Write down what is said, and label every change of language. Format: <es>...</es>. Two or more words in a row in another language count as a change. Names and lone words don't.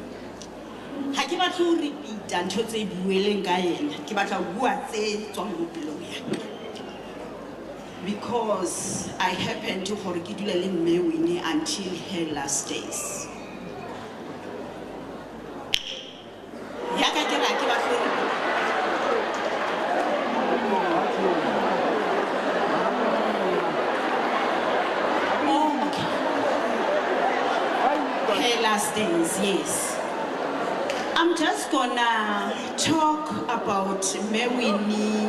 <st>Ha ke batla ho repeata ntho tse bueleng ka yena, ke batla ho bua tse tswang mo pelong ya ka.</st> <en>Because I happened to</en> <st>gore ke dula le mme</st> <en>Winnie until her last days.</en> <st>Ya ka ke ra ke batla ho</st> <en>last days,</en> <st>yes.</st> <en>I'm just gonna talk about Winnie.</en>